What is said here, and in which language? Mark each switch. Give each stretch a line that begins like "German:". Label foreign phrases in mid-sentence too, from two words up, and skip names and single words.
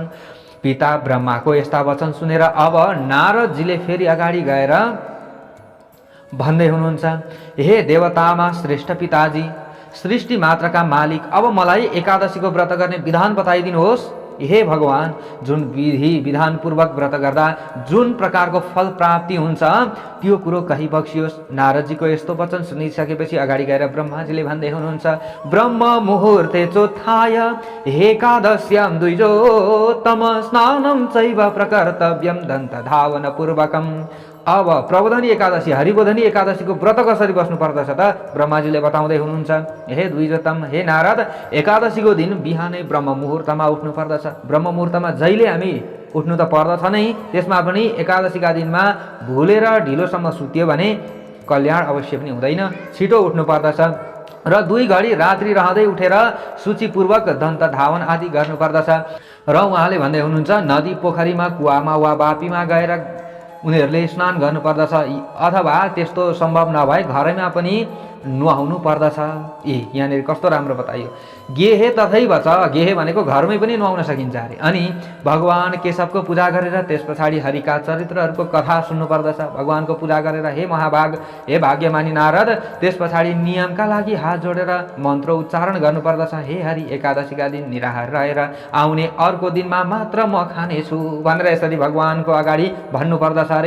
Nepali: पिता ब्रह्माको यस्ता वचन सुनेर अब नारदजीले फेरि अगाडि गएर भन्दै हुनुहुन्छ, हे देवतामा श्रेष्ठ पिताजी, सृष्टि मात्रका मालिक, अब मलाई एकादशीको व्रत गर्ने विधान बताइदिनुहोस्। हे भगवान, जुन विधि विधानपूर्वक व्रत गर्दा जुन प्रकारको फल प्राप्ति हुन्छ त्यो कुरो कही बक्सियोस्। नारदजीको यस्तो वचन सुनिसकेपछि अगाडि गएर ब्रह्माजीले भन्दै हुनुहुन्छ,
Sanskrit: ब्रह्म मुहुर्ते चोत्थाय एकादश्यां द्विजोत्तम स्नानं चैव प्रकर्तव्यं दन्त धावन पूर्वकम्।
Nepali: अब प्रबोधनी एकादशी हरिबोधनी एकादशीको व्रत कसरी बस्नु पर्दछ त ब्रह्माजीले बताउँदै हुनुहुन्छ। हे द्विजोत्तम, हे नारद, एकादशीको दिन बिहानै ब्रह्म मुहुर्तमा उठ्नु पर्दछ। ब्रह्म मुहुर्तमा जहिले हामी उठ्नु त पर्दछ नै, त्यसमा पनि एकादशीका दिनमा भुलेर ढिलोसम्म सुत्यो भने कल्याण अवश्य पनि हुँदैन। छिटो उठ्नु पर्दछ र 2 घडी रात्रि रहँदै उठेर सूचीपूर्वक दन्त धावन आदि गर्नुपर्दछ। र उहाँले भन्दै हुनुहुन्छ, नदी पोखरीमा कुवामा वा बापीमा गएर उनीहरूले स्नान गर्नुपर्दछ अथवा त्यस्तो सम्भव नभए घरैमा पनि नुहाउनु पर्दछ। यहाँनिर कस्तो राम्रो बताइयो, गेहे तथैव छ, गेहे भनेको घरमै पनि नुहाउन सकिन्छ अरे। अनि भगवान केशवको पूजा गरेर त्यस पछाडि हरिका चरित्रहरूको कथा सुन्नु पर्दछ। भगवानको पूजा गरेर हे महाभाग, हे भाग्यमानी नारद, त्यस पछाडि नियमका लागि हात जोडेर मन्त्र उच्चारण गर्नुपर्दछ। हे हरि, एकादशीका दिन निराहार रहेर आउने अर्को दिनमा मात्र म खानेछु भनेर यसरी भगवानको अगाडि भन्नुपर्दछ अरे।